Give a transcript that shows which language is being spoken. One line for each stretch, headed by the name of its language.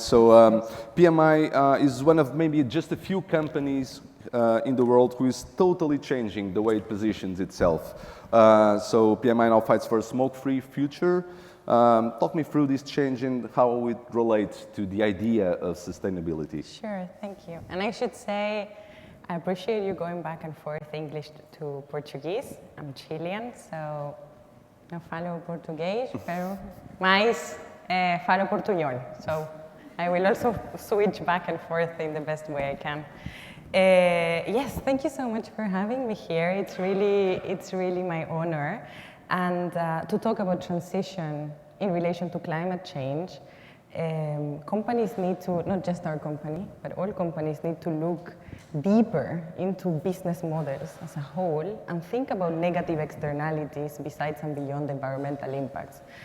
English: So, PMI is one of maybe just a few companies in the world who is totally changing the way it positions itself. So, PMI now fights for a smoke-free future. Talk me through this change and how it relates to the idea of sustainability. Sure, thank you. And I should say, I appreciate you going back and forth English to Portuguese. I'm Chilean, so
Portuguese: eu falo português, mas falo portunhol.
English: So I will also switch back and forth in the best way I can. Yes, thank you so much for having me here. It's really my honor. And to talk about transition in relation to climate change, companies need to, not just our company, but all companies need to look deeper into business models as a whole and think about negative externalities besides and beyond environmental impacts.